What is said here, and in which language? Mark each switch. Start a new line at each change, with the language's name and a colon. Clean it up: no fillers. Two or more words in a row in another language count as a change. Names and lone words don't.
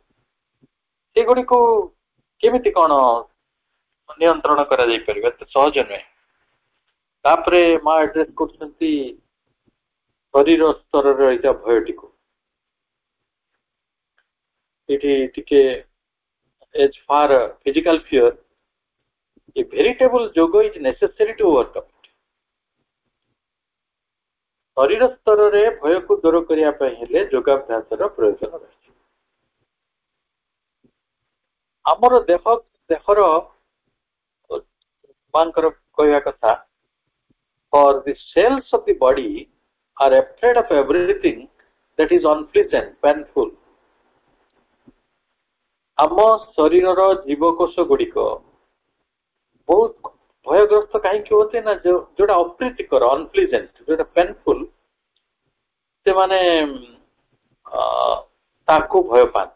Odia: ସେଗୁଡିକୁ କେମିତି କଣ ନିୟନ୍ତ୍ରଣ କରାଯାଇପାରିବ? ଏତେ ସହଜ ନୁହେଁ। ତାପରେ ମା ଆଡ୍ରେସ କରୁଛନ୍ତି ଶରୀର ସ୍ତରରେ ରହିଥିବା ଭୟଟିକୁ। ଏଠି ଟିକେ
English: as far physical fear, a veritable yoga is necessary to overcome it.
Odia: ଶରୀର ସ୍ତରରେ ଭୟକୁ ଦୂର କରିବା ପାଇଁ ହେଲେ ଯୋଗାଭ୍ୟାସର ପ୍ରୟୋଜନ ରହିଛି। ଆମର ଦେହର ମାଙ୍କର କହିବା କଥା,
English: for the cells of the body are afraid of everything that is unpleasant, painful.
Odia: ଆମ ଶରୀରର ଜୀବକୋଷ ଗୁଡିକ ବହୁତ ଭୟଗ୍ରସ୍ତ କାହିଁକି ହୁଅନ୍ତି ନା, ଯୋଉଟା ଅପ୍ରୀତିକର, ଅନପ୍ଲିଜେଣ୍ଟ, ଯୋଉଟା ପେନଫୁଲ, ସେମାନେ ତାକୁ ଭୟ ପାଆନ୍ତି।